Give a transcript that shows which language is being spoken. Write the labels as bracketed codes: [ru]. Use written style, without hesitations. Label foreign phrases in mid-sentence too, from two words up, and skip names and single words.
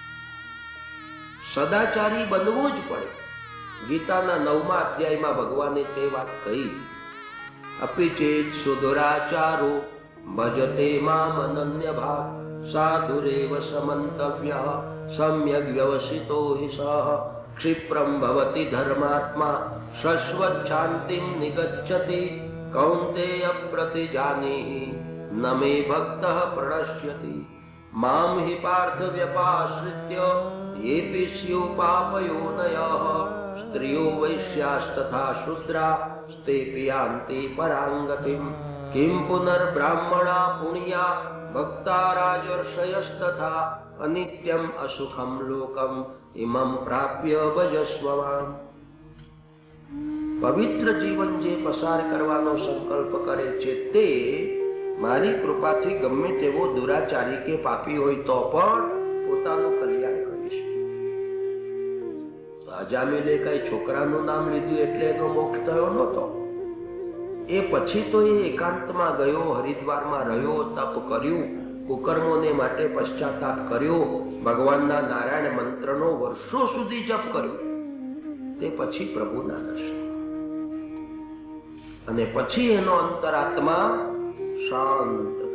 [gu] સદાચારી બનવું જ પડે. ગીતાના 9મા અધ્યાયમાં ભગવાને તે વાત કહી. [sa] અપિ ચેત સુદુરાચારો ભજતે મામ અનન્ય ભાગ સાધુરેવ સમંતવ્ય સમ્યક વ્યવસિતો હિ સહ क्षिप्रम भवति धर्मात्मा शश्वत शांतिं निगच्छति कौन्तेय प्रतिजानीहि न मे भक्तः प्रणश्यति मां हि पार्थ व्यपाश्रित्य येऽपि स्युः पापयोनयः स्त्रियो वैश्यास्तथा शूद्रा तेऽपि यान्ति परां गतिम् किं पुनर्ब्राह्मणा पुण्या भक्ता राजर्षयस्तथा अनित्यम् असुखं लोकम् इमं प्राप्य भजस्व माम्। [gu] પવિત્ર જીવન જે પસાર કરવાનો સંકલ્પ કરે છે તે મારી કૃપાથી गમે તેવો દુરાચારી કે પાપી હોય તો પણ પોતાનું કલ્યાણ કરી શકે। અજામિલે કઈ છોકરાનું નામ લીધું એટલે એનો મોક્ષ થયો નહોતો। એ પછી તો એ એકાંતમાં ગયો, હરિદ્વારમાં રહ્યો, તપ કર્યું, કુકર્મોને માટે પશ્ચાતાપ કર્યો, ભગવાનના નારાયણ મંત્રનો વર્ષો સુધી જપ કર્યો, તે પછી પ્રભુના દર્શન અને પછી એનો અંતરાત્મા શાંત થયો।